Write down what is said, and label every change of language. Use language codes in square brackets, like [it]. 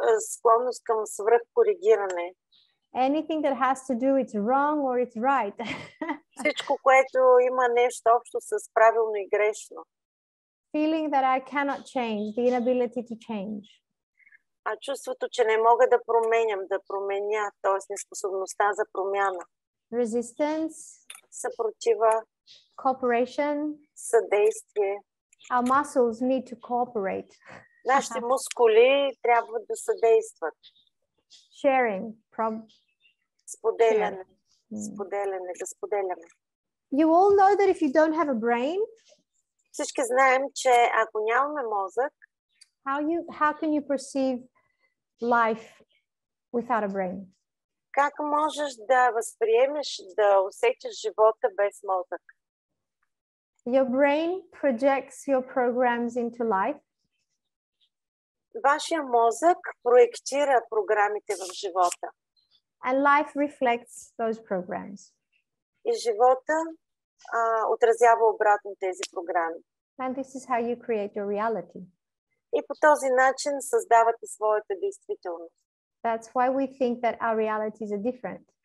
[bg] Склонност към свръхкоригиране. [en] Anything that has to do it's wrong or it's right. [bg] Всичко, което има нещо общо с правилно и грешно. [en] Feeling that I cannot change, the inability to change. [bg] А чувството, че не мога да променям, да променя, т.е. неспособността за промяна. [en] Resistance. [bg] Съпротива. [en] Cooperation. [bg] Съдействие. [en] Our muscles need to cooperate. [bg] Нашите мускули трябва да съдействат. [en] Sharing. [bg] Споделяне. Споделяне, да споделяме. [en] You all know that if you don't have a brain, [bg] всички знаем, че ако нямаме мозък, [en] how can you perceive life without a brain? [bg] Как можеш да възприемеш, да усетиш живота без мозък? [en] Your brain projects your programs into life. [bg] Вашия мозък проектира програмите в живота. [en] And life reflects those programs. [bg] И живота отразява обратно тези програми. [en] And this is how you create your reality. [bg] И по този начин създавате своята действителност. [en] That's why we think that our realities are different.